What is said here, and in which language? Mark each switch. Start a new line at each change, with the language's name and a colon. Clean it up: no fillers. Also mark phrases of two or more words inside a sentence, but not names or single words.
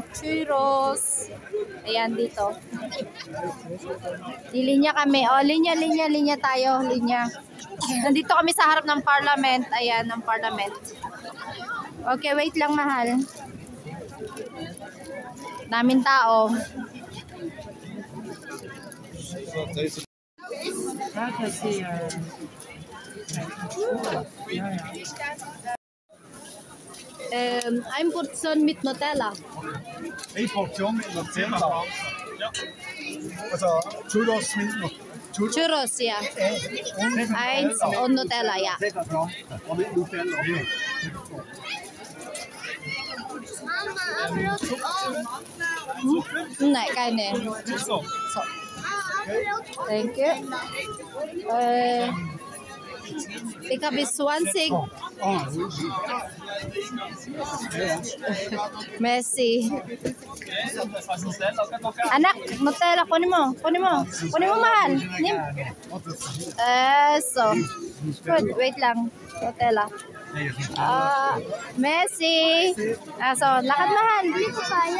Filipino: Churros. Ayan, dito. Linya kami. O, linya tayo. Linya. Nandito kami sa harap ng Parliament. Ayan, ng Parliament. Okay, wait lang, mahal. Daming tao.
German: Ein Portion mit Nutella. Eine Portion mit Nutella. Ja. Also Churros mit Churros, ja. Eins und Nutella, ja. Und mit Nutella. Mama, Abbrot auch. Nein, keine.
English: So. Thank you.
German: Ich habe 20. Messi.
Filipino: Anak, Nutella, kunin mo. Kunin mo, mahal. So. Good, wait lang. Nutella. Messi. So, lakad mahal. Hindi ko kaya.